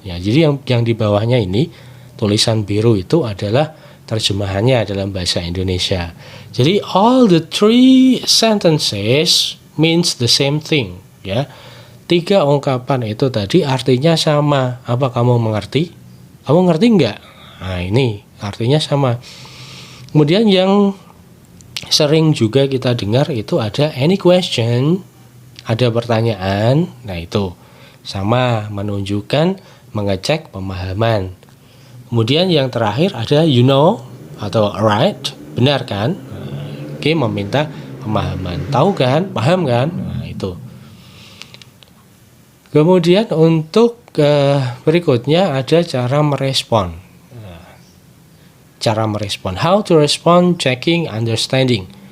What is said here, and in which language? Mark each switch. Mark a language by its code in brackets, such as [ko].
[id] Ya, jadi yang di bawahnya ini tulisan biru itu adalah terjemahannya dalam bahasa Indonesia. [en] Jadi all the three sentences means the same thing, ya. [id] 3 ungkapan itu tadi artinya sama. Apa kamu mengerti? Kamu ngerti enggak? Nah, ini artinya sama. Kemudian yang sering juga kita dengar itu ada [en] any question, [id] ada pertanyaan. Nah, itu sama, menunjukkan mengecek pemahaman. Kemudian yang terakhir ada [en] you know [id] atau right, benar kan? Oke, meminta pemahaman. Tahu kan? Paham kan? Nah, itu. Kemudian untuk berikutnya ada cara merespon. Cara merespon. [en] How to respond, checking, understanding.